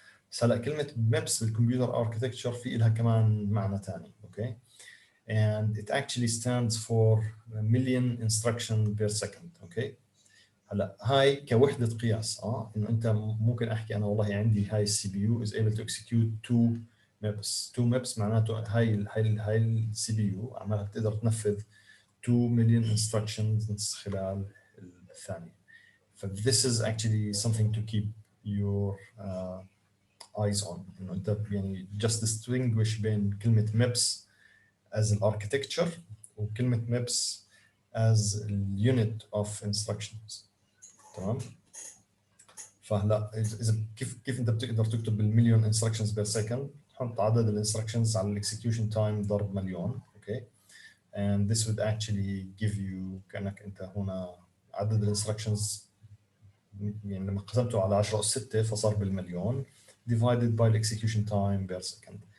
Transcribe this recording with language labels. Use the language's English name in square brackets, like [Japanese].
[Arabic] بس هلا كلمة maps بالكمبيوتر architecture في لها كمان معنى ثاني. [English] okay. and it actually stands for million instruction per second. okay. [Arabic] هلا هاي كوحده قياس انه انت ممكن احكي انا والله عندي هاي السي بي يو [English] is able to execute 2 maps [Arabic] معناته هاي السي بي يو عمالها بتقدر تنفذ 2 مليون instructions خلال الثانيه. [English] ف this is actually something to keep your eyes on [Arabic] انه انت يعني [English] just distinguish [Arabic] بين كلمه [English] maps as الاركتكتشر وكلمه maps as الunit of instructions. [Arabic] تمام. فهلا اذا كيف انت بتقدر تكتب بالمليون انستراكشنز بير سكند، تحط عدد الانستراكشنز على الاكسكيوشن تايم ضرب مليون. [English] Okay. and this would actually give you [Arabic] كانك انت هنا عدد الانستراكشنز يعني لما قسمته على 10 أس 6 فصار بالمليون [English] divided by the execution time per second.